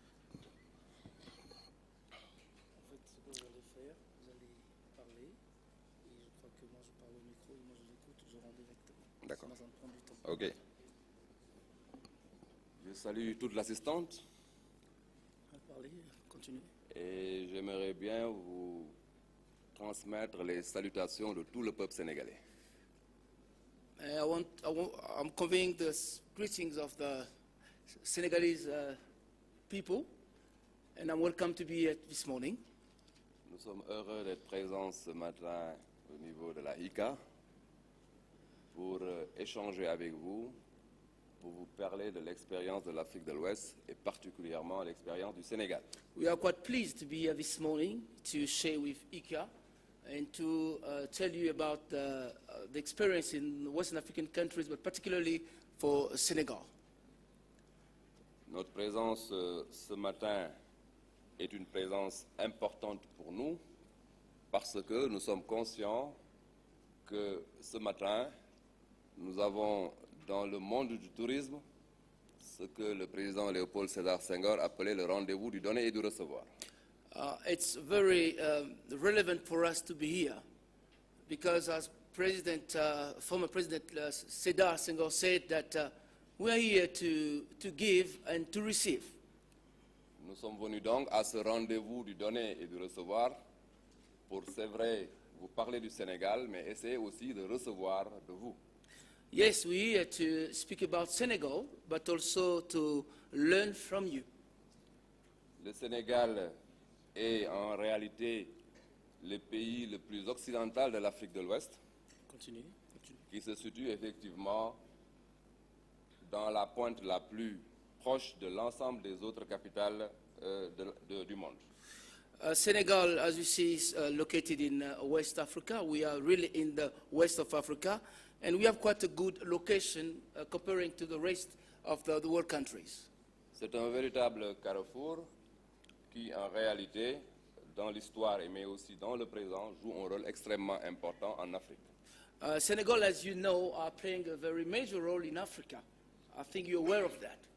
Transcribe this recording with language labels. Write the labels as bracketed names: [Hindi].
[French] En fait, ce que vous allez faire, vous allez parler, et je crois que moi je parle au micro, et moi je l'écoute, je rends directement. D'accord. Sinon, ça me prend du temps. Ok. Je salue toute l'assistante On va parler, continuez. et j'aimerais bien vous transmettre les salutations de tout le peuple sénégalais. [English] I'm conveying the greetings of the Senegalese people, and I'm welcome to be here this morning. [French] Nous sommes heureux d'être présents ce matin au niveau de la HICA pour échanger avec vous, pour vous parler de l'expérience de l'Afrique de l'Ouest et particulièrement l'expérience du Sénégal. [English] We are quite pleased to be here this morning to share with HICA and to tell you about the experience in Western African countries, but particularly for Senegal. [French] Notre présence ce matin est une présence importante pour nous parce que nous sommes conscients que ce matin, nous avons dans le monde du tourisme ce que le président Léopold Sédar Senghor appelait le rendez-vous du donner et du recevoir. [English] It's very relevant for us to be here because as former President Sédar Senghor said that we are here to give and to receive. [French] Nous sommes venus donc à ce rendez-vous du donner et du recevoir pour, c'est vrai, vous parler du Sénégal, mais essayer aussi de recevoir de vous. [English] Yes, we're here to speak about Senegal, but also to learn from you. [French] Le Sénégal est en réalité le pays le plus occidental de l'Afrique de l'Ouest, [English] Continue. [French] qui se situe effectivement dans la pointe la plus proche de l'ensemble des autres capitales du monde. [English] Senegal, as you see, is located in West Africa. We are really in the west of Africa, and we have quite a good location comparing to the rest of the world countries. [French] C'est un véritable carrefour qui, en réalité, dans l'histoire, mais aussi dans le présent, joue un rôle extrêmement important en Afrique. [English] Senegal, as you know, are playing a very major role in Africa. I think you're aware of that.